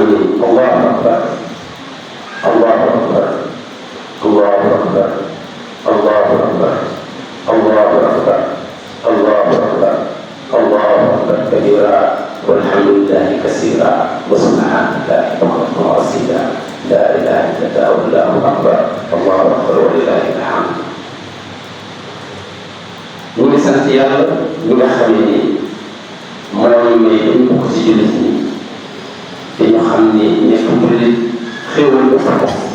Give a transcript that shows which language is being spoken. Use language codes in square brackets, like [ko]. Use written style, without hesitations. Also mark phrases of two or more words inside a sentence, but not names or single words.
[ar] ni الله أكبر الله أكبر الله أكبر الله أكبر الله أكبر الله أكبر الله أكبر كبيرا والحمد لله كثيرا وسبحان الله بكرة وأصيلا لا إله إلا الله والله أكبر الله أكبر ولله الحمد. [wo] ñu ngi sant yàlla ñi nga xam ne moo ñu may dañ bokk ci jullit ñi te ñu xam ni nekk jullit xéewal ëpp ko.